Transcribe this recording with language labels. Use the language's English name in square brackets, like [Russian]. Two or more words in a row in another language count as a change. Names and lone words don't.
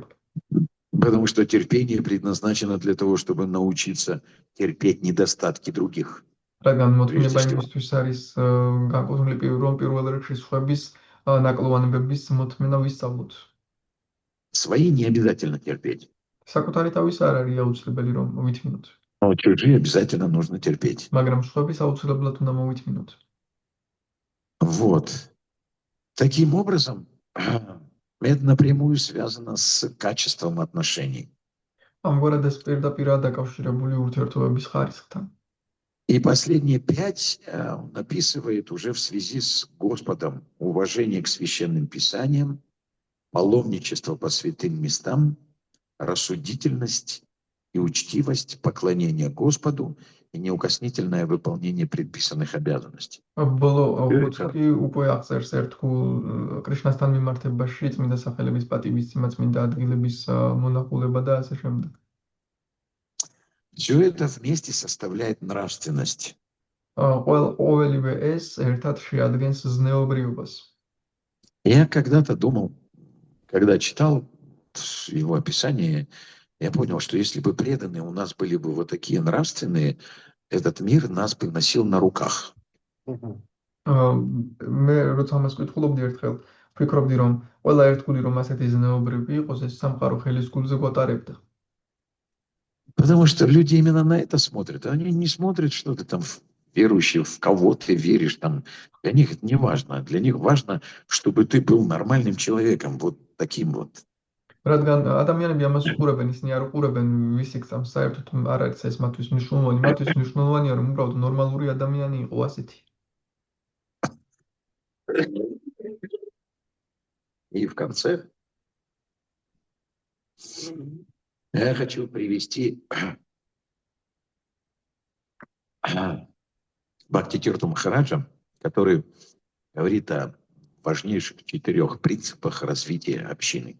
[Russian] Потому что терпение предназначено для того, чтобы научиться терпеть недостатки других. [Georgian] რადგან მოთმინება იმისთვის არის განკუთვნილი პირველ რიგში სხვების ნაკლოვანებების მოთმინა ვისწავლოთ. [Russian] Свои не обязательно терпеть. [Georgian] საკუთარი თავის არ არის აუცილებელი რომ ვითმინოთ. [Russian] Но чужие обязательно нужно терпеть. [Georgian] მაგრამ სხვების აუცილებლად უნდა მოვითმინოთ. [Russian] Вот. Таким образом, это напрямую связано с качеством отношений. [Georgian] ამგვარად ეს პირდაპირ დაკავშირებული ურთიერთობების ხარისხთან. [Russian] И последние 5 он описывает уже в связи с Господом: уважение к священным писаниям, паломничество по святым местам, рассудительность и учтивость, поклонение Господу и неукоснительное выполнение предписанных обязанностей. [Georgian] ბოლო ოთხი უკვე აღწერს ერთგულ კრიშნასთან მიმართებაში წმინდა სახელების პატივისცემა, წმინდა ადგილების მონახულება და ასე შემდეგ. [Russian] Все это вместе составляет нравственность. [Georgian] ყოველივე ეს ერთად შეადგენს ზნეობრიობას. [Russian] Я когда-то думал, когда читал его описание, я понял, что если бы преданные у нас были бы вот такие нравственные, этот мир нас бы носил на руках. [Georgian] მე როცა ამას ვკითხულობდი ერთხელ, ვფიქრობდი რომ ყველა ერთგული რომ ასეთი ზნეობრივი იყოს, ეს სამყარო ხელის гульზე გვატარებდა. [Russian] Потому что люди именно на это смотрят. Они не смотрят, что ты там верующий, в кого ты веришь. Там. Для них это не важно. Для них важно, чтобы ты был нормальным человеком, вот таким вот. [Georgian] რადგან ადამიანები ამას უყურებენ, ისინი არ უყურებენ ვისი გწამს, საერთოდ არ არის ეს მათთვის მნიშვნელოვანი. მათთვის მნიშვნელოვანია რომ უბრალოდ ნორმალური ადამიანი იყო ასეთი. [Russian] И в конце я хочу привести Бхактитирту Махараджа, который говорит о важнейших 4 принципах развития общины.